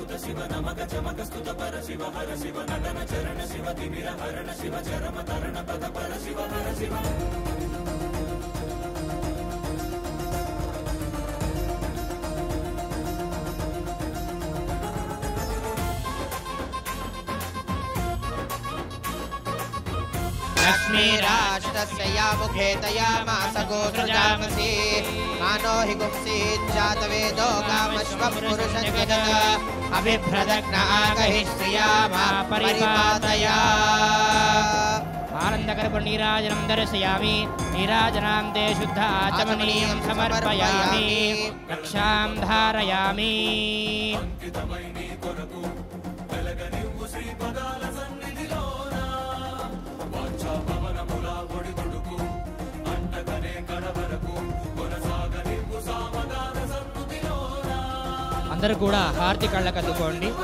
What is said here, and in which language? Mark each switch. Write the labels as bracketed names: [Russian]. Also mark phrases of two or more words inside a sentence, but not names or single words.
[Sanskrit] శివ నమక చమక స్తుత పర శివ హర శివ నటన చరణ శివ తిమిర హరణ శివ చరమ తరణ పద పర శివ హర శివ लक्ष्मीराष्ट्रस्य या मुखे तया मासगोसृजामसि मानो हि गुंसीज्जातवेदो कामश्वः पुरुषं जगत् अभिभ्रदग्नागहि श्रिया मा परिपातया आनन्दकर्पूरनीराजनं दर्शयामि नीराजनां ते शुद्ध आचमनीयं समर्पयामि रक्षां धारयामि [Telugu] అందరూ కూడా హారతి కళ్ళకు అద్దుకోండి.